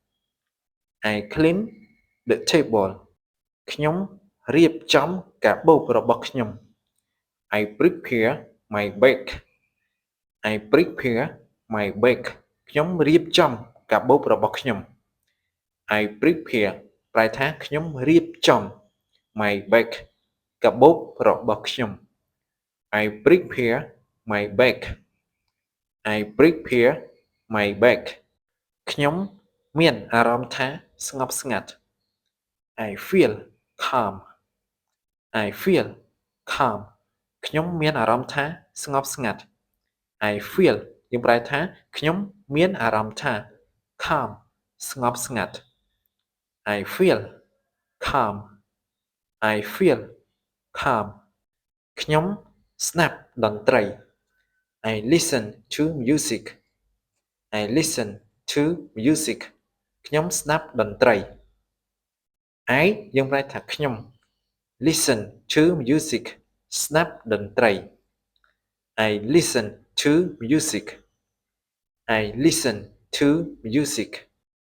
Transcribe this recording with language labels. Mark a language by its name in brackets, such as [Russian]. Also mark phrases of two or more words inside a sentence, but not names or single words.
[English] I clean the table [Khmer] ខ្ញុំរៀបចំកាបូបរបស់ខ្ញុំ [English] I prepare my bag I prepare my bag [Khmer] ខ្ញុំរៀបចំកាបូបរបស់ខ្ញុំ [English] I prepare [Khmer] ប្រែថាខ្ញុំរៀបចំ [English] my bag [Khmer] កាបូបរបស់ខ្ញុំ [English] I prepare my bag I prepare my bag [Khmer] ខ្ញុំមានអារម្មណ៍ថាស្ងប់ស្ងាត់ [English] I feel calm I feel calm [Khmer] ខ្ញុំមានអារម្មណ៍ថាស្ងប់ស្ងាត់ [English] I feel [Khmer] យើងប្រែថាខ្ញុំមានអារម្មណ៍ថា calm ស្ងប់ស្ងាត់ [English] I feel calm I feel calm [Khmer] ខ្ញុំស្ដាប់តន្ត្រី [English] I listen to music I listen to music [Khmer] ខ្ញុំស្ដាប់តន្ត្រី [English] I [Khmer] យើងប្រែថាខ្ញុំ [English] listen to music [Khmer] ស្ដាប់តន្ត្រី [English] I listen to music I listen to music